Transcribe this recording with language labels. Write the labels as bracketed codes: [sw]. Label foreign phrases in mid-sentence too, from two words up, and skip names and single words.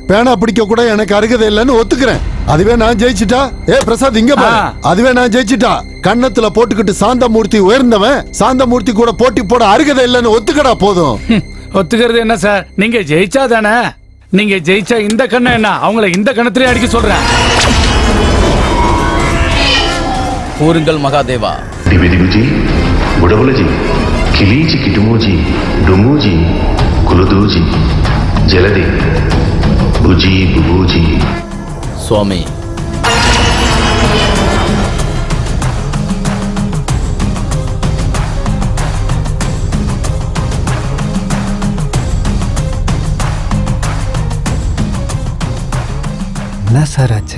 [ta] பேனா பிடிக்க கூட எனக்கு அருகதை இல்லைன்னு ஒத்துக்கிறேன். அதுவே நான் ஜெயிச்சிட்டா, பிரசாத் இங்க பாரு, அதுவே நான் ஜெயிச்சிட்டா கண்ணத்துல போட்டுக்கிட்டு சாந்தமூர்த்தி உயர்ந்தவன், சாந்தமூர்த்தி கூட போட்டி போட அருகதை இல்லைன்னு ஒத்துக்கடா போதும். ஒத்துக்கிறது என்ன சார்? நீங்க ஜெயிச்சா தானே. நீங்க ஜெயிச்சா இந்த கண்ணை என்ன அவங்கள இந்த கணத்திலே அடிக்க சொல்றேன். கூறுங்கள் மகாதேவா. दिविदिगुजी बुडबुलजी किलीजी किटुमोजी डुमूजी कुलदूजी जलदे बुजी बुबूजी. சுவாமி, என்ன சார் ஆச்சு?